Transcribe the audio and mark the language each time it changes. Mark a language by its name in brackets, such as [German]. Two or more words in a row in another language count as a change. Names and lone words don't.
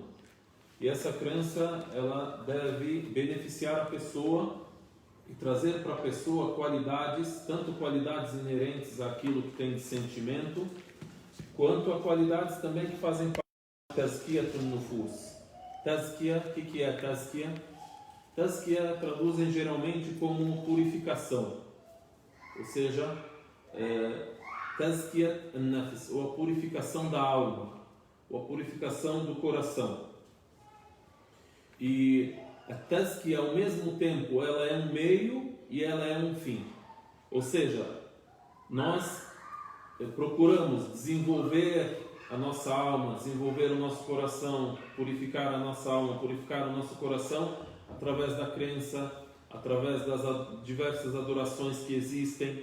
[Portuguese] E essa crença, ela deve beneficiar a pessoa e trazer para a pessoa qualidades, tanto qualidades inerentes àquilo que tem de sentimento, quanto a qualidades também que fazem parte da [Arabic] تزكية النفوس. [Portuguese] Tazkiya, o que é Tazkiya? Tazkiya traduzem geralmente como purificação, ou seja, [Arabic] تزكية النفس, [Portuguese] ou a purificação da alma, ou a purificação do coração. E a Tazkiya, ao mesmo tempo, ela é um meio e ela é um fim. Ou seja, nós procuramos desenvolver a nossa alma, desenvolver o nosso coração, purificar a nossa alma, purificar o nosso coração através da crença, através das diversas adorações que existem.